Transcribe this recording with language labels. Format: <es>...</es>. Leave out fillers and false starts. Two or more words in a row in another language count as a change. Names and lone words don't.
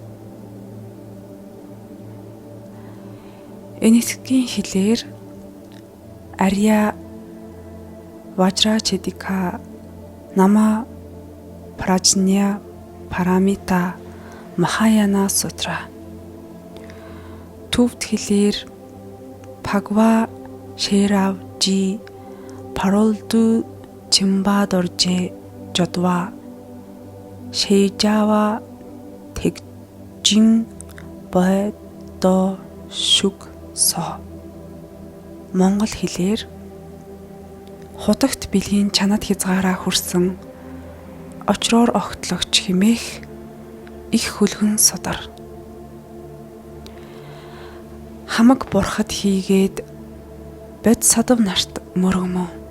<mn>Энэтхэгийн хэлээр Арья Вajrachedika Nama Prajna Paramita Mahayana Sutra. Төвд хэлээр Bhagava Shairavji Paroldu Chimbadorje Jodwa Sheijava Tegjin Boy Do Shuk So. Монгол хэлээр хутагт бэлгийн чанад хязгаараа хүрсэн очроор огтлогч хэмээх их хөлгөн судар. Хамаг бурхад хийгээд бод садав нарт мөргмөө.</mn>